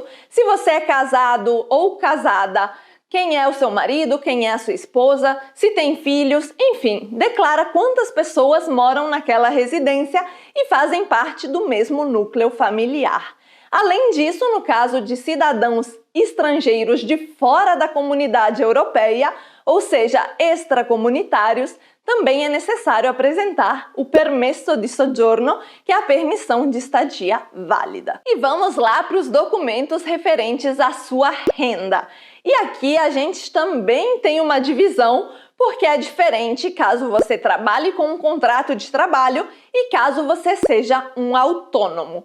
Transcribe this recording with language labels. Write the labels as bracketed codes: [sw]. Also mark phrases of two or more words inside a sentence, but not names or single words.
[pt] Se você é casado ou casada, quem é o seu marido, quem é a sua esposa, se tem filhos, enfim, declara quantas pessoas moram naquela residência e fazem parte do mesmo núcleo familiar. Além disso, no caso de cidadãos estrangeiros de fora da comunidade europeia, ou seja, extracomunitários, também é necessário apresentar o [it] permesso di soggiorno, [pt] que é a permissão de estadia válida. E vamos lá para os documentos referentes à sua renda. E aqui a gente também tem uma divisão, porque é diferente caso você trabalhe com um contrato de trabalho e caso você seja um autônomo.